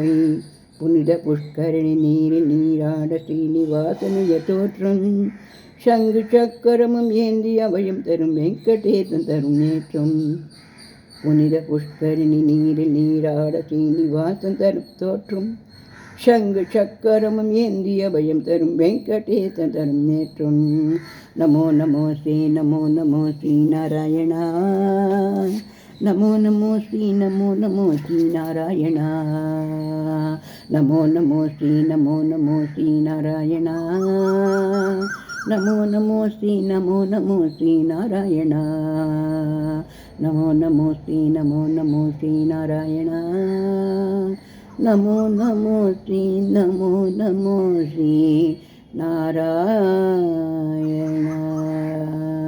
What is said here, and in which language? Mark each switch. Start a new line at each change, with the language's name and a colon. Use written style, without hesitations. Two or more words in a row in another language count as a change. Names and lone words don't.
Tamil: புனித புஷ்கரணி நீரில் நீராட ஸ்ரீனிவாசனுய தோற்றம் சங்கு சக்கரமும் ஏந்தி அவையும் தரும் வெங்கடேசன் தரும் நேற்றம் புனித புஷ்கரிணி நீரில் நீராட ஸ்ரீனிவாசன் தரும் தோற்றம் சங்கு சக்கரமும் ஏந்தி அவையும் தரும் வெங்கடேசன் தரும் நேற்றம்
Sanskrit: नमो नमो श्री नमो नमो श्री नारायण नमो नमो श्री नमो नमो श्री नारायण नमो नमो श्री नमो नमो श्री नारायण नमो नमो श्री नमो नमो श्री नारायण नमो नमो श्री नमो नमो श्री नारायण नमो नमो श्री नमो नमो श्री नारायण।